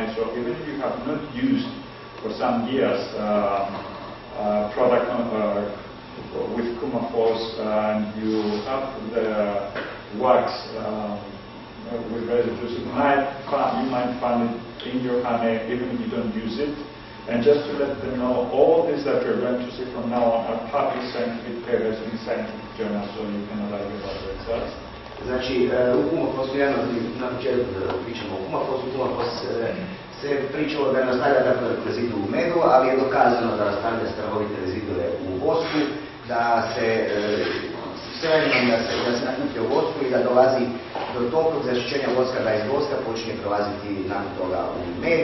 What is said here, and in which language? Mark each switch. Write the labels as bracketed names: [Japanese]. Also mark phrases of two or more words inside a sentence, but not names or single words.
[English] So even if you have not used for some years product with Kumafos and you have the wax with residues, you might find it in your honey even if you don't use it. And just to let them know, all this that you're going to see from now on are published scientific papers in scientific journals, so you can evaluate about the results. [Croatian] Znači, u Kumafosu, na početku da pričamo o Kumafosu, Kumafos se pričalo da ne ostavlja rezidu u medu, ali je dokazano da ostavlja strahovite rezidue u vosku, da se nakuplja u vosku i da dolazi do tolikog zaštićenja voska da iz voska počinje prolaziti nakon toga u med.